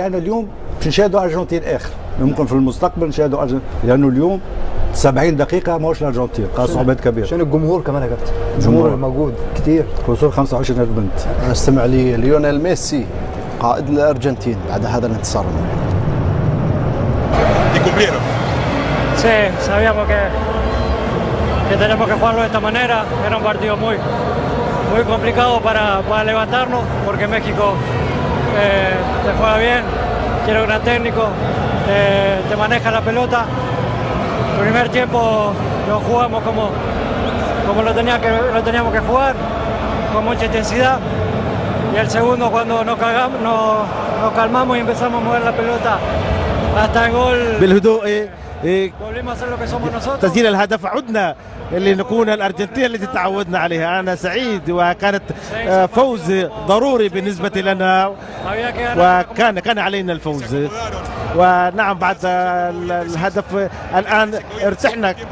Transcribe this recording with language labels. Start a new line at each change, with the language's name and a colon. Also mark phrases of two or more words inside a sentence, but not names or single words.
Arabic: يعني اليوم باش نشاهدوا ارجنتين اخر، ممكن في المستقبل نشاهدوا ارجنتين، لانه اليوم 70 دقيقه ماهوش الارجنتين، قاس صعوبات كبيره. عشان الجمهور كمان يا كابتن، الجمهور موجود كتير، وصول 25,000 بنت. استمع لي ليونيل ميسي قائد الارجنتين بعد هذا الانتصار.
Spanish: Sí, sabíamos que tenemos que jugarlo de esta manera. Era un partido muy complicado para levantarnos, porque México te juega bien, tiene un gran técnico, te maneja la pelota. El primer tiempo lo jugamos como lo teníamos que jugar, con mucha intensidad. Y el segundo, cuando nos calmamos y empezamos a mover la pelota hasta el gol.
Arabic: بالهدوء
Spanish: volvimos a hacer lo que somos nosotros.
Arabic: تسجيل الهدف عدنا اللي نكون الأرجنتين التي تعودنا عليها. أنا سعيد، وكانت فوز ضروري بالنسبة لنا، وكان علينا الفوز. ونعم بعد الهدف الآن ارتحنا.